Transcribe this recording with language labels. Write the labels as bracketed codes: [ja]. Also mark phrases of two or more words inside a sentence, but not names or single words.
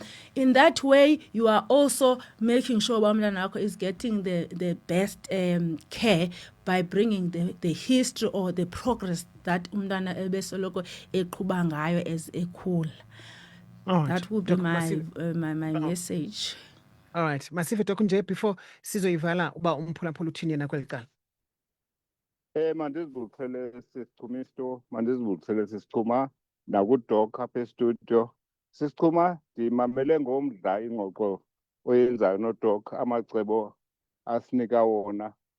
[en] In that way you are also making sure [xh] uba umntana wakho [en] is getting the best care by bringing the history or the progress that [xh] umntana ebesoloko eqhuba ngayo [en] as ekhula. That would be my message. All right, [xh] Masive Doc, nje before sizoyivala uba umphulaphula uthini yena kweli cala. Mandizibulisele sisichumisto, mandizibulisele sisichuma nakuDoc apha estudio. Sisichuma ndimamele ngomdla ingxoxo oyenzayo noDoc, amacebo asinika wona.